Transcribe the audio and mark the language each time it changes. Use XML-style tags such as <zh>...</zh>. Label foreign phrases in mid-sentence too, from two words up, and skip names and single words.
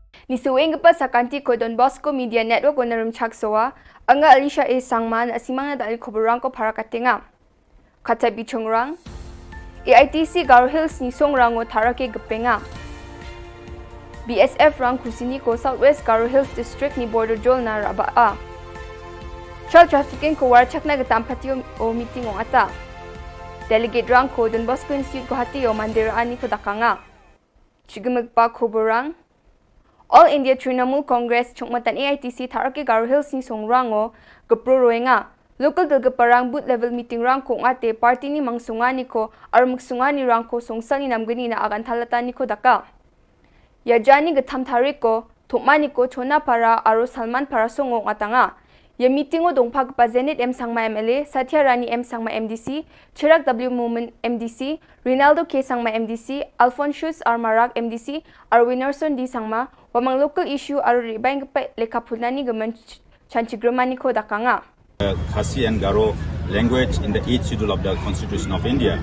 <grt>Nisuwing pa sa kanti ko Don Bosco Media Network o narum chaksoa, anga Alicia A. Sangman asimang na dahil Khubor ko para katinga. Kata bichongrang, AITC Garo Hills ni songrang o tarake gapenga. BSF rang kusini ko Southwest Garo Hills District ni Border Jol na rabaa.</grt> <en>Child trafficking</en> <grt>ko warchak na gatampati o meeting o ata. Delegate rang ko Don Bosco Institute ko hati o mandiraan ni ko dakanga. Chigumagpa Khuborang, All India Trinamool Congress chungmatan AITC tarake Garo Hills ni songrang o gapruroenga. Local dalgaparang</grt> <en>boot level meeting</en> <grt>rang ko ate party ni mangsungani ko ar magsungani rang ko songsal ni namgani na agan talata ni ko daka. Yajani gatam tariko, tukmani ko chona para aro Salman para songo atanga. Ya meeting o dongpag pa Zenit M Sangma MLA, Satya Rani M Sangma MDC, Chirag W Movement MDC, Rinaldo K Sangma MDC, Alphonsus R Marag MDC, ar Winnerson D Sangma, wamang local issue aro ribang pa lekapulani gaman chanchigramani ko dakanga.</grt> <en>Khasi and Garo language in the 8th schedule of the Constitution of India.</en>